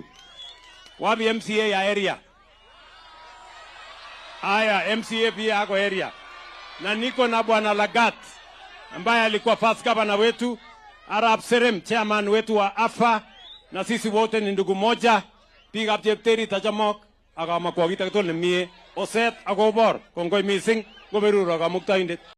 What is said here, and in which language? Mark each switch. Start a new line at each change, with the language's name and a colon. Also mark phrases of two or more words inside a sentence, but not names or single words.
Swahili: Wapi MCA ya area? Aya, MCA pia yako area. Na niko na bwana Lagat ambaye alikuwa
English: first governor
Swahili: wetu, Arab Serem chairman wetu wa AFA, na sisi wote ni ndugu moja.
Kalenjin: Piga Chepteri Tajamok aga makwagita kitol nemie oset agobor kongoi mising goberuro kamuktaindet.